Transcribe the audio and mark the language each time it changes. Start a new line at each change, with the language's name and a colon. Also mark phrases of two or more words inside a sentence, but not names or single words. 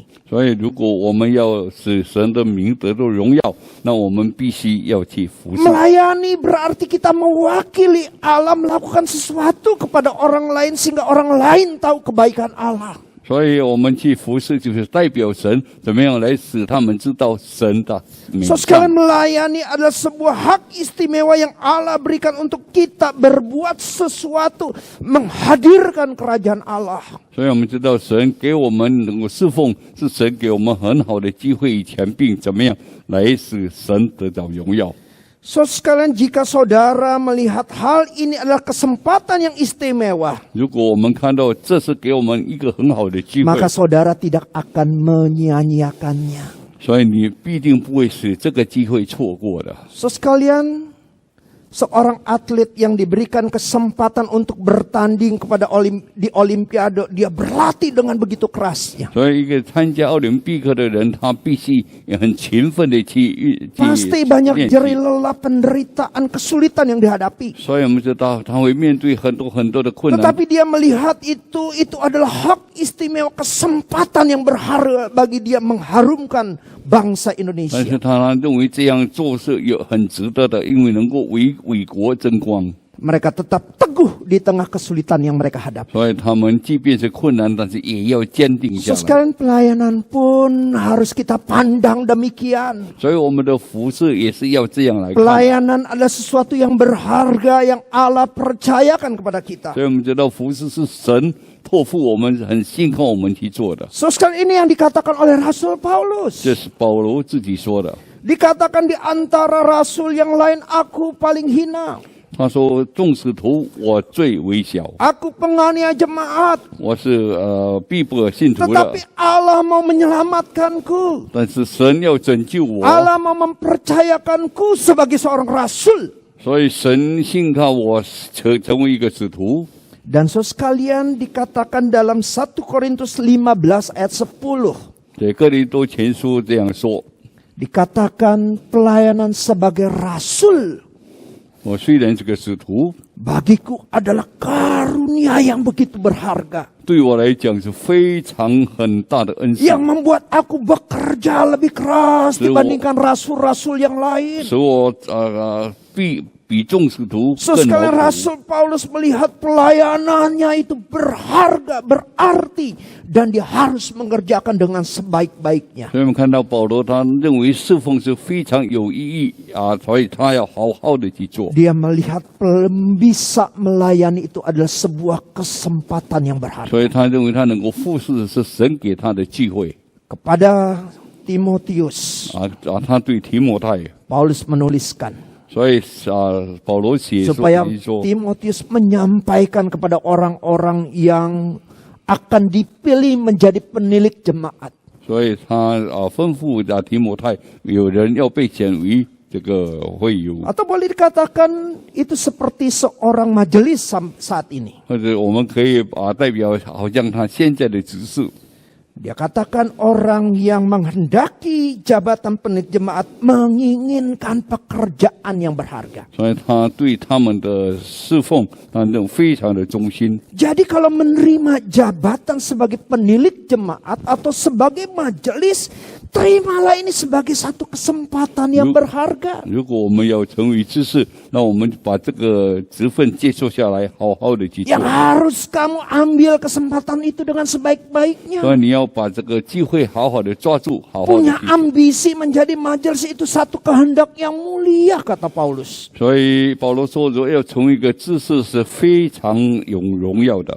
Chinese: 所以如果我们要使神的名得到荣耀，那我们必须要去服侍。
Indonesian: Melayani berarti kita mewakili Allah, melakukan sesuatu kepada orang lain sehingga orang lain tahu kebaikan Allah.
Chinese: 所以我们去服侍，就是代表神怎么样来使他们知道神的美
Indonesian: So
Chinese: 善。
Indonesian: sekalian, melayani adalah sebuah hak istimewa yang Allah berikan untuk kita berbuat sesuatu, menghadirkan kerajaan Allah.
Chinese: 所以我们知道神给我们能够侍奉，是神给我们很好的机会与权柄，怎么样来使神得到荣耀。
Indonesian: So sekalian, jika saudara melihat hal ini adalah kesempatan yang istimewa,
Chinese: 如果我们看到这是给我们一个很好的机会，
Indonesian: maka saudara tidak akan menyia-nyiakannya.
Chinese: 所以你必定不会使这个机会错过的。
Indonesian: So sekalian, seorang atlet yang diberikan kesempatan untuk bertanding di Olimpiade, dia berlatih dengan begitu kerasnya.
Chinese: 所以一个参加奥林匹克的人，他必须也很勤奋的去
Indonesian: Pasti
Chinese: 练
Indonesian: banyak
Chinese: 习。
Indonesian: jerih lelah, penderitaan, kesulitan yang dihadapi.
Chinese: 所以我们知道他会面对很多的困难，
Indonesian: Tetapi dia melihat itu adalah hak istimewa, kesempatan yang berharga bagi dia mengharumkan bangsa
Chinese: 但
Indonesian: Indonesia.
Chinese: 是他认为这样做是有很值得的，因为能够为国争光。
Indonesian: Mereka tetap teguh di tengah kesulitan yang mereka hadapi.
Chinese: 所以他们即便是困难，但是也要坚定下
Indonesian: So
Chinese: 来。
Indonesian: sekalian, pelayanan pun harus kita pandang demikian.
Chinese: 所以我们的服事也是要这样来看。
Indonesian: Pelayanan adalah sesuatu yang berharga yang Allah percayakan kepada kita.
Chinese: 所以我们知道服事是神托付我们，很信靠我们去做的。
Indonesian: So sekalian, ini yang dikatakan oleh Rasul Paulus.
Chinese: 这是保罗自己说的。
Indonesian: Dikatakan di antara rasul yang lain, aku paling hina.
Chinese: 他说：“众使徒，我最微小，
Indonesian: Aku penganiaya jemaat.
Chinese: 我是必不可信徒的，
Indonesian: Tetapi Allah mau menyelamatkanku.
Chinese: 但是神要拯救我，
Indonesian: Allah mau mempercayakanku sebagai seorang rasul.
Chinese: 所以神信靠我成为一个使徒。
Indonesian: Dan saudara sekalian dikatakan dalam 1 Korintus 15 ayat 10.
Chinese: 在哥林多前书这样说：
Indonesian: Dikatakan pelayanan sebagai rasul
Chinese: 我虽然是个使徒，
Indonesian: bagiku adalah karunia yang begitu berharga.
Chinese: 对我来讲是非常很大的恩赐，
Indonesian: Yang membuat aku bekerja lebih keras Sewa. dibandingkan rasul-rasul yang lain.
Chinese: 使我比众使徒更
Indonesian: Sekalian
Chinese: 劳苦。
Indonesian: Rasul Paulus melihat pelayanannya itu berharga, berarti, dan dia harus mengerjakan dengan sebaik-baiknya.
Chinese: 所以我们看到保罗，他认为侍奉是非常有意义所以他要好好的去做。
Indonesian: Dia melihat bisa melayani itu adalah sebuah kesempatan yang berharga.
Chinese: 所以他认为他能够服侍是神给他的机会
Indonesian: Kepada Timotius,
Chinese: 他对提摩太，
Indonesian: Paulus menuliskan
Chinese: 所以保罗写
Indonesian: supaya
Chinese: 说，
Indonesian: Timotius menyampaikan kepada orang-orang yang akan dipilih menjadi penilik jemaat.
Chinese: 所以他吩咐提摩太，有人要被选为这个会友，
Indonesian: Atau boleh dikatakan itu seperti seorang majelis saat ini.
Chinese: 或者我们可以代表好像他现在的执事。
Indonesian: Dia katakan orang yang menghendaki jabatan penilik jemaat menginginkan pekerjaan yang berharga.
Chinese: 所以他对他们的侍奉，他认为非常的忠心。
Indonesian: Jadi kalau menerima jabatan sebagai penilik jemaat atau sebagai majelis, terimalah ini sebagai satu kesempatan yang berharga.
Chinese: 如果我们要成为知识，那我们把这个职分接受下来，好好的去做。
Indonesian: Yang harus kamu ambil kesempatan itu dengan sebaik-baiknya.
Chinese: 所以你要把这个机会好好的抓住，好好的
Indonesian: Punya
Chinese: 去做。
Indonesian: ambisi menjadi majelis itu satu kehendak yang mulia, kata Paulus.
Chinese: 所以保罗说，如果要成为一个知识是非常有荣耀的，